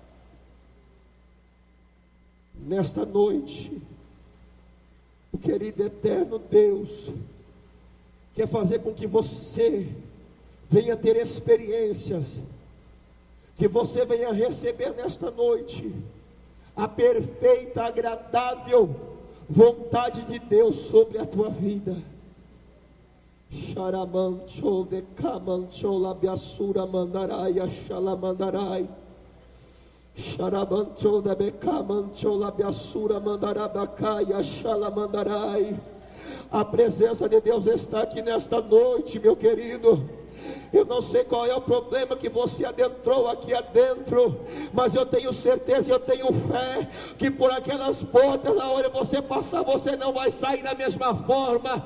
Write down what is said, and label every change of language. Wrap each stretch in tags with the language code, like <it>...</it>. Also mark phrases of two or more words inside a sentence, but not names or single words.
<pt>Nesta noite, o querido eterno Deus quer fazer com que você venha ter experiências, que você venha receber nesta noite a perfeita, agradável vontade de Deus sobre a tua vida. Xaramancho de camancho labiassura mandarai axalamandarai. Xaramancho de becamancho labiassura mandarabacai axalamandarai. A presença de Deus está aqui nesta noite, meu querido. Eu não sei qual é o problema que você adentrou aqui adentro, mas eu tenho certeza, eu tenho fé, que por aquelas portas, na hora você passar, você não vai sair da mesma forma.</pt>